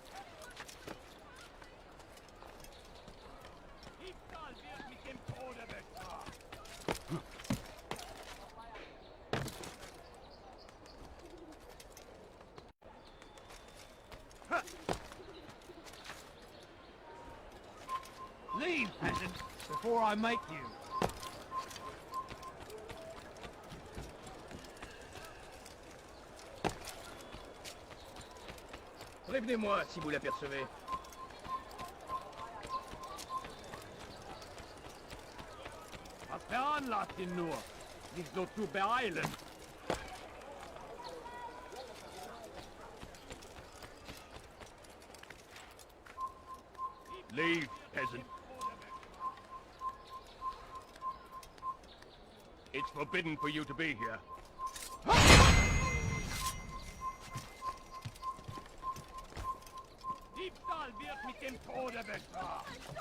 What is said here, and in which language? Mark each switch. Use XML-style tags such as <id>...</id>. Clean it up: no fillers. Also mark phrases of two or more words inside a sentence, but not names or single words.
<de>Diebstahl wird mit dem Tode bestraft.</de> <en>Leave, peasant, before I make you.</en> <fr>Prévenez-moi si vous l'apercevez.</fr> <de>Was veranlasst ihn nur? Sich so zu beeilen.</de> <en>Leave, peasant. It's forbidden for you to be here.</en> <de>Diebstahl wird mit dem Tode bestraft.</de>